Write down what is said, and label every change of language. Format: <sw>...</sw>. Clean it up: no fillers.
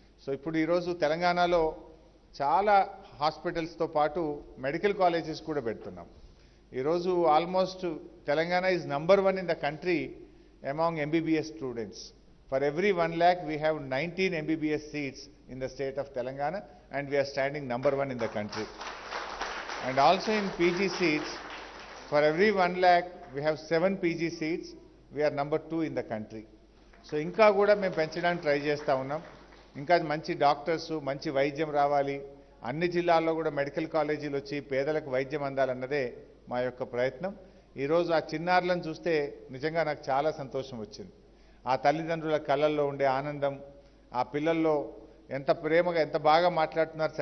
<te>So ఇప్పుడు ఈరోజు తెలంగాణలో చాలా హాస్పిటల్స్తో పాటు మెడికల్ కాలేజెస్ కూడా పెడుతున్నాం.</te> <en>ఈరోజు almost Telangana is number 1 in the country among MBBS students. For every 1 lakh, we have 19 MBBS seats in the state of Telangana, and we are standing number 1 in the country. And also in PG seats, for every 1 lakh, we have 7 PG seats. We are number 2 in the country.</en> <te>So ఇంకా కూడా మేము పెంచడానికి try చేస్తూ ఉన్నాం. ఇంకా మంచి doctors, మంచి వైద్యం రావాలి, అన్ని జిల్లాల్లో కూడా మెడికల్ కాలేజీలు వచ్చి పేదలకు వైద్యం అందాలన్నదే మా యొక్క ప్రయత్నం. ఈరోజు ఆ చిన్నారులను చూస్తే నిజంగా నాకు చాలా సంతోషం వచ్చింది. ఆ తల్లిదండ్రుల కళ్ళల్లో ఉండే ఆనందం, ఆ పిల్లల్లో ఎంత ప్రేమగా, ఎంత బాగా మాట్లాడుతున్నారు.</te>